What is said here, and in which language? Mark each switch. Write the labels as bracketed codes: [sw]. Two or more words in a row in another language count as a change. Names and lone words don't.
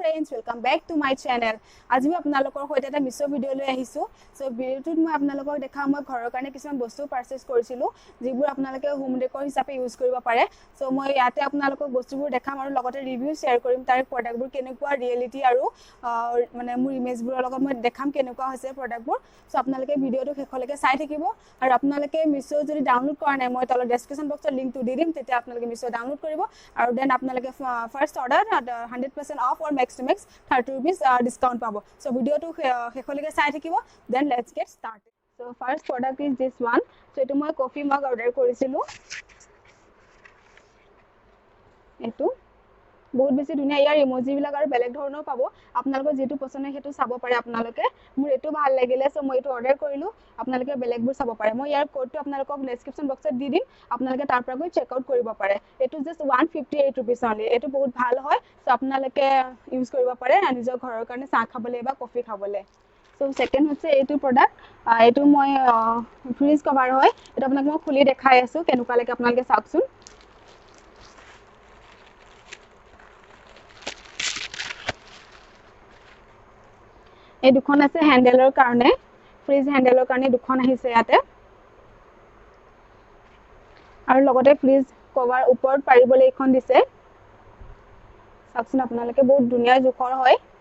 [en] welcome back to my channel. [hi] आज मैं [as] আপোনালোকৰ সৈতে এটা মিছো ভিডিও লৈ আহিছো। সো ভিডিওটোত মই আপোনালোকক দেখাম মই ঘৰৰ কাৰণে কিছুমান বস্তু পাৰচেজ কৰিছিলো যিবোৰ আপোনালোকে [en] home decor [as] হিচাপে ইউজ কৰিব পাৰে। সো মই ইয়াতে আপোনালোকক বস্তুবোৰ দেখাম আৰু লগতে ৰিভিউ শেয়াৰ কৰিম তাৰ প্ৰডাক্টবোৰ কেনেকুৱা ৰিয়েলিটি আৰু মানে মোৰ ইমেজবোৰৰ লগত মই দেখাম কেনেকুৱা হৈছে প্ৰডাক্টবোৰ। সো আপোনালোকে ভিডিওটো শেষলৈকে চাই থাকিব আৰু আপোনালোকে মিছো যদি ডাউনলোড কৰা নাই মই তলত ডেসক্ৰিপচন বক্সত লিংকটো দি দিম তেতিয়া আপোনালোকে মিছো ডাউনলোড কৰিব আৰু দেন আপোনালোকে [en] first order 100% off or max to max 30 rupees discount [as] pabo. সো ভিডিওটো হেকোলাইক চাই থাকিব. [en] Then let's get started. So first product is this one. [as] সো এটো মই [en] coffee mug order [as] কৰিছিলো. Etu বহুত বেছি ধুনিয়া ইয়াৰ ইমোজি বিলাক আৰু বেলেগ ধৰণৰ পাবো আপোনালোকৰ যেটো পছন্দ হয় হেতু চাব পাৰে আপোনালোকে মোৰ এটো ভাল লাগিলে সো মই এটো অৰ্ডাৰ কৰিলো আপোনালোকে বেলেগবোৰ চাব পাৰে মই ইয়াৰ কোডটো আপোনালোকক ডেসক্ৰিপচন বক্সত দি দিম আপোনালোকে তাৰ পৰা গৈ [en] check out [as] কৰিব পাৰে এটো জাস্ট [en] 158 rupees only [as] এটো বহুত ভাল হয় সো আপোনালোকে ইউজ কৰিব পাৰে নিজৰ ঘৰৰ কাৰণে চাহ খাবলৈ বা কফি খাবলৈ সো সেকেন্ড হৈছে এটো প্ৰডাক্ট এটো মই [en] fridge cover [as] হয় এটা আপোনাক মই খুলি দেখাই আছো কেনেকুৱা লাগে আপোনালোকে চাওকচোন এই দুখন আছে হ্যান্ডেলৰ কাৰণে [en] fridge handle [as] কাৰণে দুখন আহিছে ইয়াতে আৰু লগতে [en] fridge cover [as] ওপৰত পাৰিবলৈ এখন দিছে চাওকচোন আপোনালোকে বহুত ধুনিয়া জোখৰ হয়